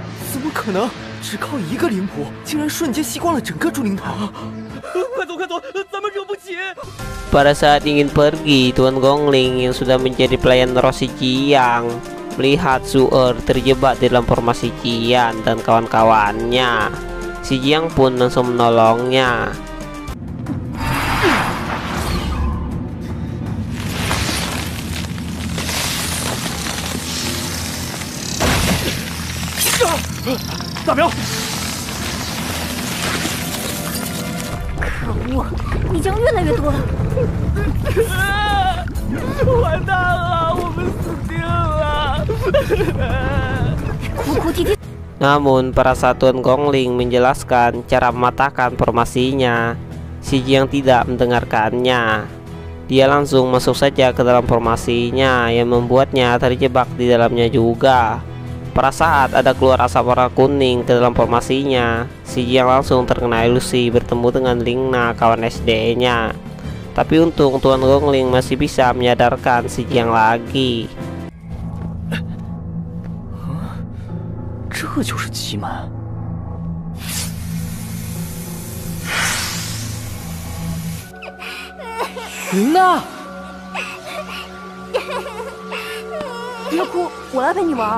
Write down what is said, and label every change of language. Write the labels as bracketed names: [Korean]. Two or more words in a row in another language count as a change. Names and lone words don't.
[Chinese] 怎么可能？只靠1个灵仆，竟然瞬间吸光了整个祝灵台！快走快走，咱们惹不起！ [Indonesian] Pada saat ingin pergi, Tuan Gongling yang sudah menjadi pelayan roh si Jiang melihat Shu'er terjebak di dalam formasi Jian dan kawan-kawannya. Si Jiang pun langsung menolongnya. Đại Biểu， [Chinese] 可恶，泥浆越来越多了。完蛋了，我们死定了！哭哭啼啼。 [Indonesian] Namun para Tuan Gongling menjelaskan cara mematahkan formasinya, si Jiang tidak mendengarkannya. Dia langsung masuk saja ke dalam formasinya yang membuatnya terjebak di dalamnya juga. Pada saat ada keluar asap warna kuning ke dalam formasinya, si Jiang langsung terkena ilusi bertemu dengan Lingna, kawan SD-nya. Tapi untung Tuan Gongling masih bisa menyadarkan si Jiang lagi. [Chinese] 这就是奇门。琳娜，别哭，我来陪你玩。